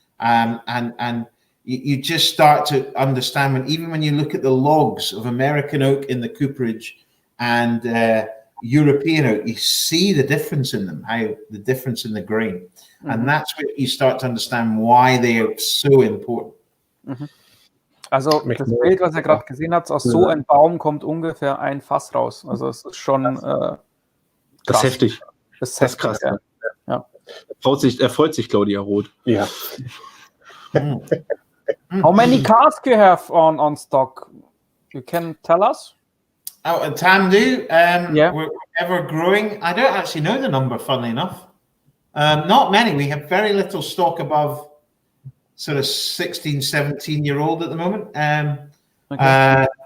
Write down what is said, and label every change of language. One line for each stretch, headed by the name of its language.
English: And you just start to understand even when you look at the logs of American oak in the cooperage and European oak, you see the difference in them, how the difference in the grain. Mm-hmm. And that's where you start to understand why they are so important. Mhm.
German: Also das Bild, was ihr gerade gesehen habt, aus so einem Baum kommt ungefähr ein Fass raus. Also es ist schon krass. Das ist heftig. Das ist krass. Ja. Er freut sich, Claudia Roth. Ja.
English: How many casks you have on stock? You can tell us? Oh, at Tamdhu, we're ever growing. I don't actually know the number, funnily enough. Not many. We have very little stock above sort of 16, 17-year-old at the moment.